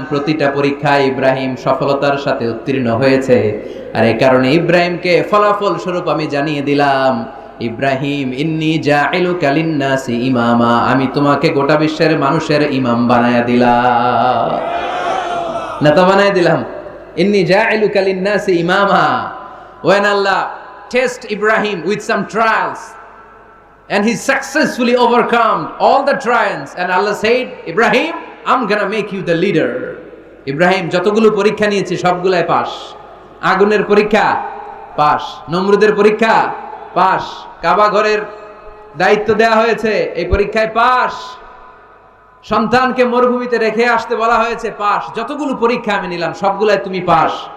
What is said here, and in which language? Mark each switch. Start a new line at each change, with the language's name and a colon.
Bangla: প্রতিটা পরীক্ষায় ইব্রাহিম সফলতার সাথে উত্তীর্ণ হয়েছে। আর এই কারণে ইব্রাহিমকে ফলাফল স্বরূপ আমি জানিয়ে দিলাম, ইব্রাহিম
Arabic: ইন্নী জাইলুকা লিন-নাসি ইমামা,
Bangla: আমি তোমাকে গোটা বিশ্বের মানুষের ইমাম বানায়া দিলাম, নেতা বানায়া দিলাম।
Arabic: ইন্নী জাইলুকা লিন-নাসি ইমামা।
English: When Allah test Ibrahim with some trials, and he successfully overcome all the trials, and Allah said, Ibrahim, I'm gonna make you the leader.
Bangla: Ibrahim যতগুলো পরীক্ষা নিয়েছে সবগুলাই পাস। আগুনের পরীক্ষা পাস, নমরুদের পরীক্ষা পাস, কাবা ঘরের দায়িত্ব দেয়া হয়েছে, এই পরীক্ষায় পাস। সন্তানকে মরুভূমিতে রেখে আসতে বলা হয়েছে, পাস। যতগুলো পরীক্ষা আমি নিলাম সবগুলাই তুমি পাস।